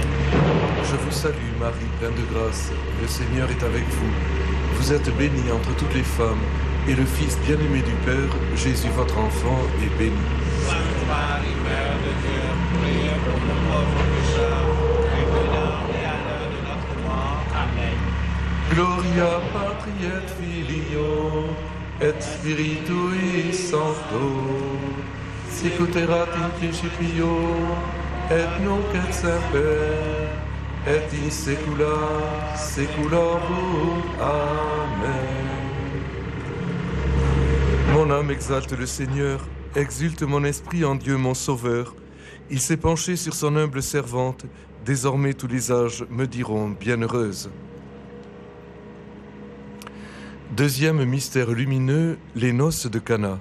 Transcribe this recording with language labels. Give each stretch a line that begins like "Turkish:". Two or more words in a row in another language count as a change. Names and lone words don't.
French: Je vous salue Marie, pleine de grâce, le Seigneur est avec vous. Vous êtes bénie entre toutes les femmes, et le Fils bien-aimé du Père, Jésus, votre enfant, est béni. Sainte Marie, Mère de Dieu, priez pour nous pauvres pécheurs, maintenant et à l'heure de notre mort. Amen.
Latin: Gloria Patri et Filio et Spiritui Sancto, sic ut erat in principio et nunc et semper et in saecula saeculorum.
French: Amen. Mon âme exalte le Seigneur, exulte mon esprit en Dieu mon Sauveur. Il s'est penché sur son humble servante, désormais tous les âges me diront bienheureuse. Deuxième mystère lumineux, les noces de Cana.